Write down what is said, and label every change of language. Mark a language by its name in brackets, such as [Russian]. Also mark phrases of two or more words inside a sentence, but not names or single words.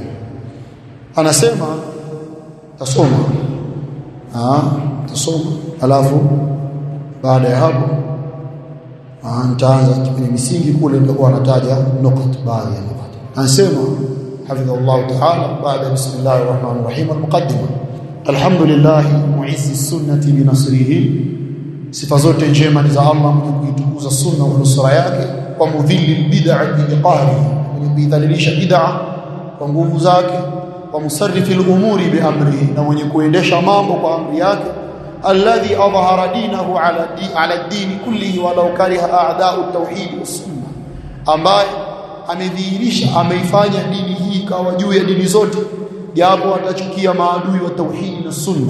[Swahili] Anasema tasoma alafu baada ya hapo nitaanza kwenye misingi kule nitakuwa nataja nukat baadhi ya nukat. [Arabic] Anasema حفظه الله تعالى بعد بسم الله الرحمن الرحيم المقدمة. الحمد لله معز السنة بنصره, [Swahili] sifa zote njema ni za Allah mwenye kuitukuza sunna kwa nusra yake, kwa [Arabic] مذل البدعة بقهره, [Swahili] mwenye kuidhalilisha bid'a kwa nguvu zake, [Arabic] ومصرف الأمور بأمره, [Swahili] na mwenye kuendesha mambo kwa amri yake, [Arabic] الذي أظهر دينه على الدين كله ولو كره أعداء التوحيد والسنة, [Swahili] ambaye amedhihirisha ameifanya dini hii kawa juu ya dini zote japo atachukia maadui wa tauhid na sunna.